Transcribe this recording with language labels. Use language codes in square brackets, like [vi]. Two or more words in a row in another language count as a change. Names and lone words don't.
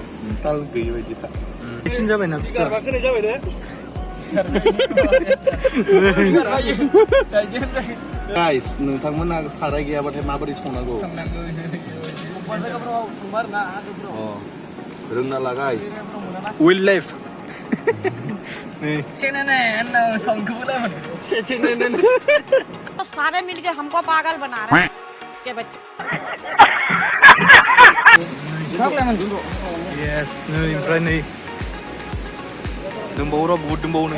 [brx] ताल गैयै बायदि था फिनिश जाबायना बुस्थुआ खोनाय जाबाय दे गाइस नोंथांमोना साराय गैयाबाथाय माबोरै संनांगौ रोंना ला गाइस [en] will life [hi] सारे मिलके हमको पागल बना रहे हैं के बच्चे [brx] yes नै ओमफ्राय नै दंबावो र' बहुद दंबावो नै